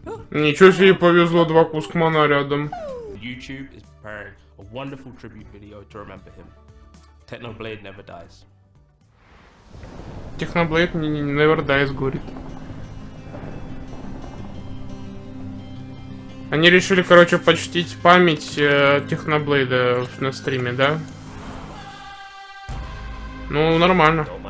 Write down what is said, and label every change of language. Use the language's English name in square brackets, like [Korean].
[Russian] Ничего себе, повезло, 2 кускмана рядом. [English] YouTube is preparing a wonderful tribute video to remember him. Technoblade never dies. Technoblade never dies, [Russian] говорит. Они решили, короче, почтить память Техноблейда на стриме, да? Ну, нормально.